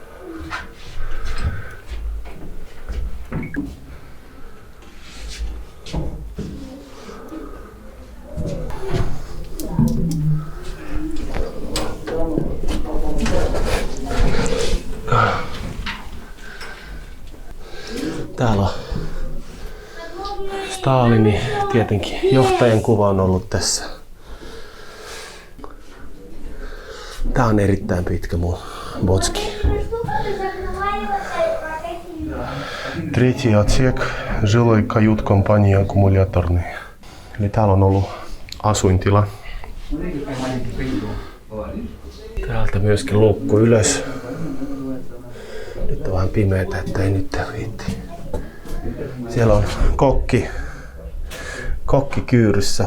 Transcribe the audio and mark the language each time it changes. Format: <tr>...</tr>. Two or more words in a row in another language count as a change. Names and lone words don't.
<fi>Täällä on Stalinin, tietenkin johtajan kuva on ollut tässä. Tää on erittäin pitkä mun botski.</fi> <ru>Третий отсек, жилой кают-компания аккумуляторный.</ru> <fi>Eli täällä on ollut asuintila. Täältä myöskin luukku ylös. Nyt on vähän pimeätä, että ei nyt riitti. Siellä on kokki kyyryssä.</fi>